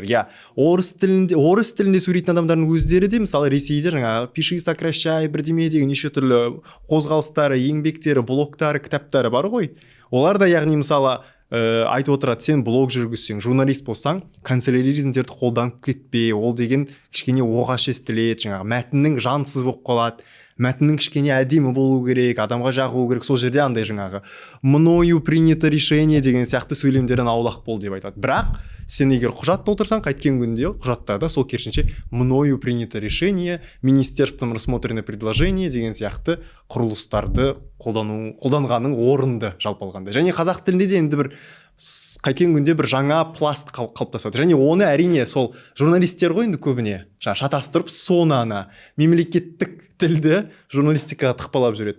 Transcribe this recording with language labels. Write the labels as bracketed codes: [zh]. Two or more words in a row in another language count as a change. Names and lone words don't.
[kk] Иә, орыс тілінде сөйлейтін адамдардың өздері де, мысалы Ресейде жаңағы [ru] пиши, сокращай, [kk] бірдеме деген неше түрлі қозғалыстары, еңбектері, блогтары, кітаптары бар ғой. Олар да яғни мысалы айтып отырады, сен блог жүргізсең, журналист болсаң, канцеляризмдерді қолданып кетпе, ол деген кішкене оғаш естіледі, жаңағы мәтіннің жансыз болып қалады, мәтіннің кішкене әдемі болу керек, адамға жағу керек. Сол жерде андай жаңағы [ru] мною принято решение [kk] деген сияқты сөйлемдерден аулақ бол деп айтады. Бірақ сен егер құжат толтырсаң, қайткен күнде құжаттарда сол керісінше [ru] мною принято решение, министерством рассмотрено предложение [kk] деген сияқты құрылыстарды қолданғаның орынды жалпы алғанда. Және қазақ тілінде де енді бір қайткен күнде бір жаңа пласт қалыптасады. Және оны әрине сол журналистер ғой енді көбіне шатастырып, соны мемлекеттік тілді журналистикаға тықпалап жүретін.